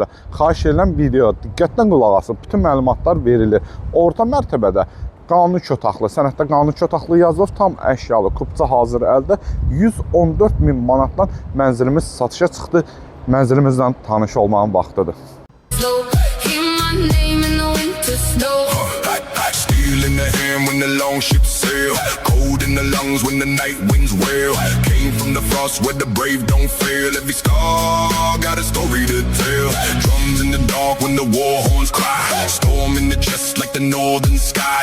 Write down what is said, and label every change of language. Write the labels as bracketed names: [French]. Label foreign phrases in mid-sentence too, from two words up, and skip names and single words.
[Azerbaijani] Xahiş edirəm video diqqətlə qulaq asın. Bütün məlumatlar verilir. Orta mərtəbədə qanuni 2 otaqlı, sənəddə qanuni 2 otaqlı yazılıb, tam əşyalı, kupça hazır əldə 114.000 manatdan mənzilimiz satışa çıxdı. Mənzilimizlə tanış olmağın vaxtıdır. [English] Steel in the hand when the long ships sail, cold in the lungs when the night winds wail. Came from the frost where the brave don't fail. Every scar got a story to tell. Drums in the dark when the war horns cry. Storm in the chest like the northern sky.